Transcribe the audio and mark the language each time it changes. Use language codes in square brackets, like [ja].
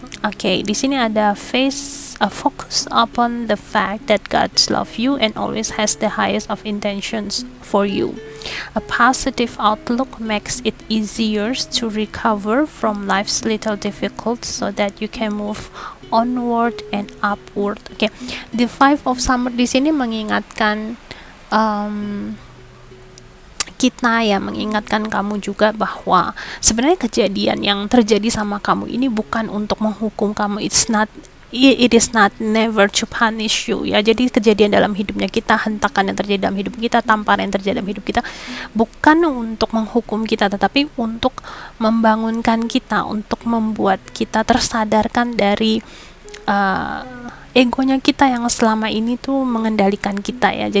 [id] Oke, di sini ada [en] focus upon the fact that God loves you and always has the highest of intentions for you. A positive outlook makes it easier to recover from life's little difficulties so that you can move onward and upward. [id] Oke, the Five of Summer di sini mengingatkan kita ya, mengingatkan kamu juga bahwa sebenarnya kejadian yang terjadi sama kamu ini bukan untuk menghukum kamu. [en] It is not never to punish you ya. [id] Jadi kejadian dalam hidupnya kita, hentakan yang terjadi dalam hidup kita, tamparan yang terjadi dalam hidup kita, bukan untuk menghukum kita, tetapi untuk membangunkan kita, untuk membuat kita tersadarkan dari egonya kita yang selama ini tuh mengendalikan kita ya.